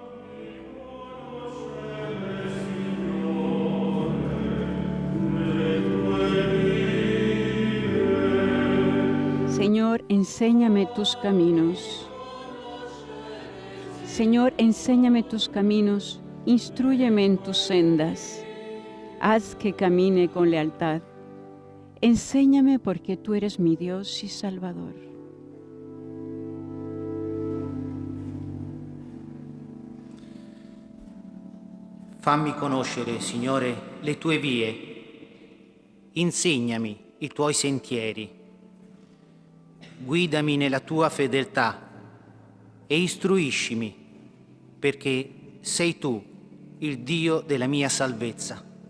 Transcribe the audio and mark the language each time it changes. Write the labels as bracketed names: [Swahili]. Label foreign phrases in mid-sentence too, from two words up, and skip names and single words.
[Spanish] Señor, enséñame tus caminos. Señor, enséñame tus caminos, instrúyeme en tus sendas. Haz que camine con lealtad. Enséñame porque tú eres mi Dios y Salvador. [Italian] Fammi conoscere, Signore, le tue vie. Insegnami i tuoi sentieri. Guidami nella tua fedeltà e istruiscimi, perché sei tu il Dio della mia salvezza.